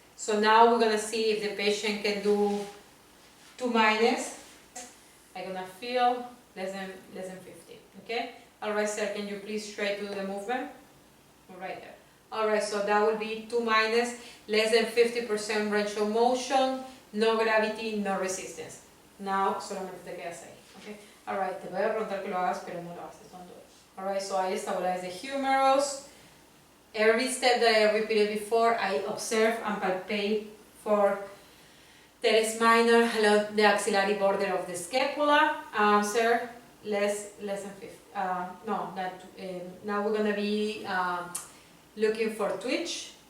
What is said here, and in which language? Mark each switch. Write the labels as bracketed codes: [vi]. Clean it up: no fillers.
[en] So now we're going to see if the patient can do 2 minus. I'm going to feel less than 50. Okay? Alright, sir, can you please try to do the movement? Right there. Alright, so that will be 2 minus, less than 50% range of motion, no gravity, no resistance. [es] Now, solamente te quedas ahí. Okay? Alright, te voy a preguntar que lo hagas, pero no lo haces. [en] Don't do it. Alright, so I stabilize the humerus. Every step that I repeated before, I observe and palpate for teres minor along the axillary border of the scapula. Sir, less than 50. now we're gonna be looking for twitch.